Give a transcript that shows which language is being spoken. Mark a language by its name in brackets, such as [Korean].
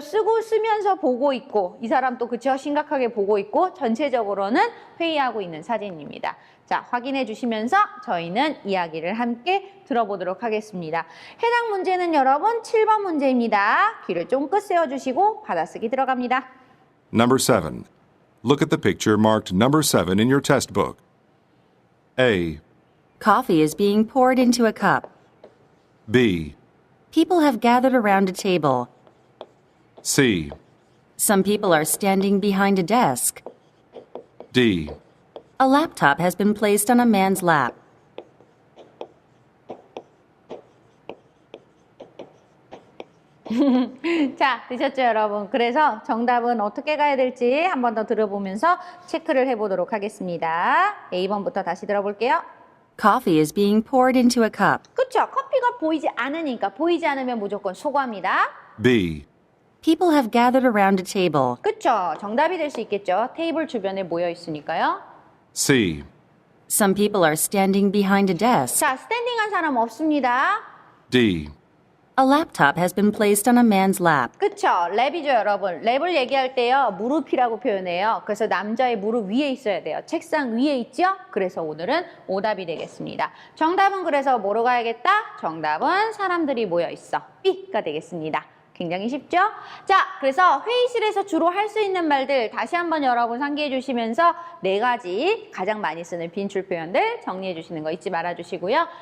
[Korean] 쓰면서 보고 있고 이 사람 또 그쵸? 심각하게 보고 있고 전체적으로는 회의하고 있는 사진입니다. 자, 확인해 주시면서 저희는 이야기를 함께 들어보도록 하겠습니다. 해당 문제는 여러분 7번 문제입니다. 귀를 쫑긋 세워주시고 받아쓰기 들어갑니다. [English] Number 7. Look at the picture marked number 7 in your test book. A. Coffee is being poured into a cup. B. People have gathered around a table. C. Some people are standing behind a desk. D. A laptop has been placed on a man's lap. [Korean] 자, 되셨죠, 여러분? 그래서 정답은 어떻게 가야 될지 한 번 더 들어보면서 체크를 해보도록 하겠습니다. A번부터 다시 들어볼게요. [English] Coffee is being poured into a cup. [Korean] 그쵸? 커피가 보이지 않으니까 보이지 않으면 무조건 소과입니다. [English] B. People have gathered around a table. [Korean] 그쵸? 정답이 될 수 있겠죠? 테이블 주변에 모여 있으니까요. [English] C. Some people are standing behind a desk. [Korean] 자, 스탠딩한 사람 없습니다. [English] D. A laptop has been placed on a man's lap. [Korean] 그쵸? 랩이죠, 여러분. 랩을 얘기할 때요, 무릎이라고 표현해요. 그래서 남자의 무릎 위에 있어야 돼요. 책상 위에 있죠? 그래서 오늘은 오답이 되겠습니다. 정답은 그래서 뭐로 가야겠다? 정답은 사람들이 모여 있어. B가 되겠습니다. 굉장히 쉽죠? 자, 그래서 회의실에서 주로 할 수 있는 말들 다시 한번 여러분 상기해 주시면서 4가지 가장 많이 쓰는 빈출 표현들 정리해 주시는 거 잊지 말아 주시고요.